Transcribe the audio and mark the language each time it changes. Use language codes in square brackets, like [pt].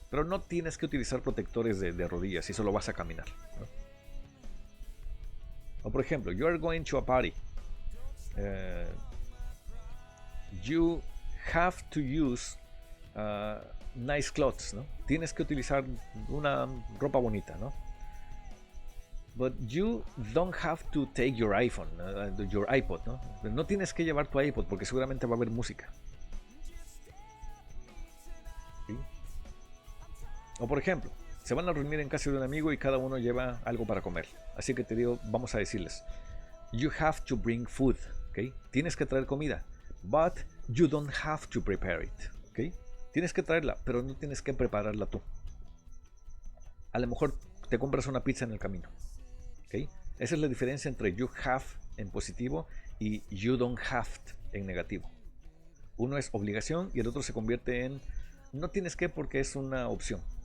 [es] Pero no tienes que utilizar protectores de rodillas si solo vas a caminar, ¿no? O por ejemplo, [en] you are going to a party. You have to use nice clothes, ¿no? [es] Tienes que utilizar una ropa bonita, ¿no? [en] But you don't have to take your iPhone, your iPod, ¿no? [es] No tienes que llevar tu iPod porque seguramente va a haber música. ¿Sí? O por ejemplo, se van a reunir en casa de un amigo y cada uno lleva algo para comer. Así que te digo, vamos a decirles, [en] you have to bring food, [es] ¿okay? Tienes que traer comida, [en] but you don't have to prepare it, ¿okay? [es] Tienes que traerla, pero no tienes que prepararla tú. A lo mejor te compras una pizza en el camino, ¿okay? Esa es la diferencia entre you have en positivo y you don't have en negativo. Uno es obligación y el otro se convierte en no tienes que porque es una opción.